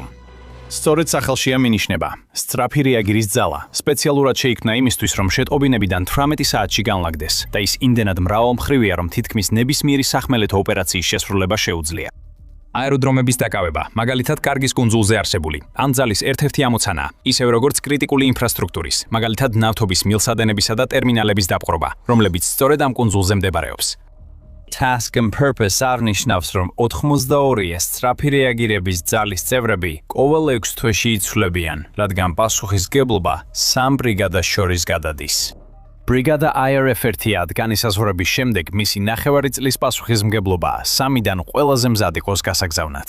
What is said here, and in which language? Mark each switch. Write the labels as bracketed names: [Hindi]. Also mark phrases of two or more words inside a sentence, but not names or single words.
[Georgian] სწორედ სახელშია მინიშნება. სწრაფი რეაგირის ძალა სპეციალურად შეიქმნა იმისთვის, რომ შეტყობინებიდან 18 საათში განლაგდეს და ის იმდენად მრავალმხრივია, რომ თითქმის ნებისმიერი სახმელეთო ოპერაციის შესრულება შეუძლია. აეროდრომების დაკავება, მაგალითად კარგის კუნძულზე არსებული, ამ ძალის ერთ-ერთი ამოცანაა, ისევე როგორც კრიტიკული ინფრასტრუქტურის, მაგალითად ნავთობის მილსადენებისა და ტერმინალების დაპყრობა, რომლებიც სწორედ ამ კუნძულზე მდებარეობს. Task and Purpose აღნიშნავს, რომ 82 სწრაფი რეაგირების ძალის წევრები ყოველ 6 თვეში იცვლებიან, რადგან პასუხისმგებლობა 3 ბრიგადას შორის გადადის. ბრიგადა IRF-1 განისაზღვრების შემდეგ მისი ნახევარი წლის პასუხისმგებლობაა 3-დან ყველაზე მზად იყოს გასაგზავნად.